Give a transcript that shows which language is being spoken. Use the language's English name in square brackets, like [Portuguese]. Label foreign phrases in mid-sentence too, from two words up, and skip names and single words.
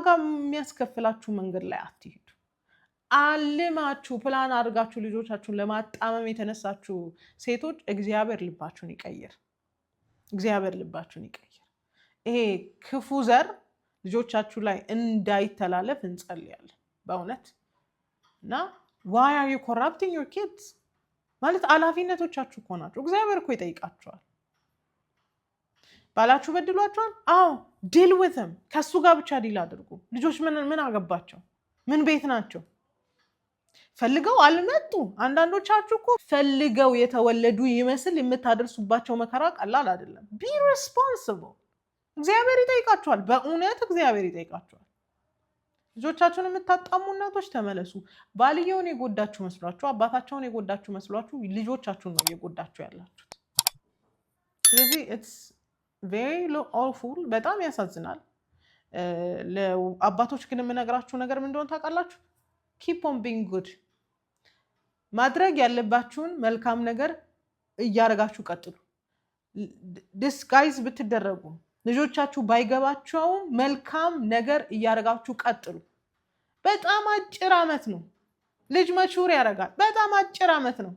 [Amharic] የሚያስከፍላችሁ መንገድ ላይ አትሄዱ። አልማችሁ ፕላን አድርጋችሁ ልጆቻችሁን ለማጣመም የተነሳችሁ ሴቶች እግዚአብሔር ልባችሁን ይቀይር። እግዚአብሔር ልባችሁን ይቀይር። ይሄ ክፉ ዘር ልጆቻችሁ ላይ እንዳይተላለፍ እንጸልያለን በእውነት እና [English] why are you corrupting your kids [Amharic] ማለት ኃላፊነቶቻችሁ እኮ ናቸው። እግዚአብሔር እኮ ይጠይቃችኋል። ባላችሁ በድሏችኋል? አዎ [English] deal with them። [Amharic] ከሱ ጋር ብቻ ዲል አድርጉ። ልጆች ምን አገባቸው? ምን ቤት ናቸው? ፈልገው አልመጡ። አንዳንዶቻችሁ እኮ ፈልገው የተወለዱ ይመስል የምታደርሱባቸው መከራ ቀላል አይደለም። [English] be responsible። [Amharic] እግዚአብሔር ይጠይቃችኋል። በእውነት እግዚአብሔር ይጠይቃችኋል። ልጆቻችሁን የምታጣሙ እናቶች ተመለሱ። ባልየውን የጎዳችሁ መስሏችሁ፣ አባታቸውን የጎዳችሁ መስሏችሁ ልጆቻችሁን ነው እየጎዳችሁ ያላችሁት። ስለዚህ [English] it's very awful። [Amharic] በጣም ያሳዝናል። ለአባቶች ግን የምነግራችሁ ነገር ምን እንደሆነ ታውቃላችሁ? [English] keep on being good። [Amharic] ማድረግ ያለባችሁን መልካም ነገር እያደረጋችሁ ቀጥሉ። ዲስጋይዝ ብትደረጉ ልጆቻችሁ ባይገባቸውም መልካም ነገር እያደረጋችሁ ቀጥሉ። በጣም አጭር ዓመት ነው ልጅ መቹር ያደርጋል። በጣም አጭር ዓመት ነው፣